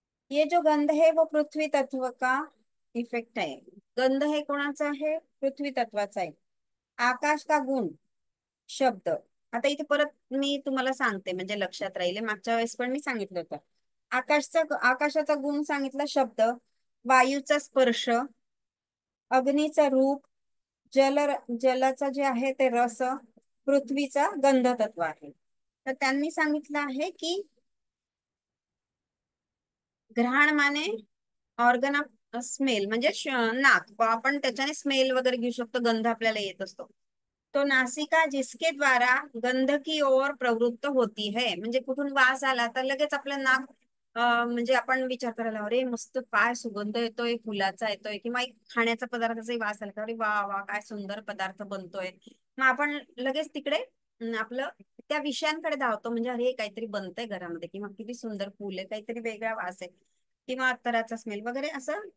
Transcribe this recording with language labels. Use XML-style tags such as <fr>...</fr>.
<hi>ये जो गंध है वो पृथ्वी तत्व का इफेक्ट है.</hi> <mr>गंध हे कोणाचा आहे, पृथ्वी तत्वाचा आहे.</mr> <hi>आकाश का गुण शब्द.</hi> <mr>आता इथे परत मी तुम्हाला सांगते म्हणजे लक्षात राहिले, मागच्या वेळेस पण मी सांगितलं होतं. आकाशाचा गुण सांगितला शब्द, वायूचा स्पर्श, अग्नीचा रूप, जल जलाचा जे आहे ते रस, पृथ्वीचा गंध तत्व आहे. तर त्यांनी सांगितलं आहे की घ्राण माने ऑर्गन ऑफ स्मेल, म्हणजे नाक, आपण त्याच्याने स्मेल वगैरे घेऊ शकतो, गंध आपल्याला येत असतो.</mr> <hi>तो नासिका जिसके द्वारा गंध की ओर प्रवृत्त होती है.</hi> <mr>म्हणजे कुठून वास आला तर लगेच आपलं नाक म्हणजे आपण विचार करायला, अरे मस्त काय सुगंध येतोय, फुलाचा येतोय, किंवा एक खाण्याचा पदार्थाचाही वास आला, अरे वा वा काय सुंदर पदार्थ बनतोय. मग आपण लगेच तिकडे आपलं त्या विषयांकडे धावतो, म्हणजे अरे काहीतरी बनतंय घरामध्ये, किंवा किती सुंदर फुल आहे, काहीतरी वेगळा वास आहे, किंवा अत्तराचा स्मेल वगैरे असं.</mr>